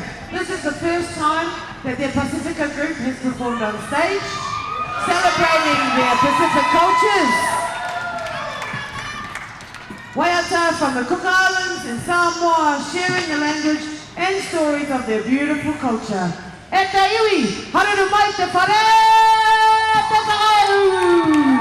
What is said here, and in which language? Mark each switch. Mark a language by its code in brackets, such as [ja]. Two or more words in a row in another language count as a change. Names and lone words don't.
[en] This is the first time that their Pacifica group has performed on stage, celebrating their Pacific cultures. Waiata from the Cook Islands and Samoa, sharing the language and stories of their beautiful culture. [mi] E te iwi, haruru mai te whare, te whakaehu!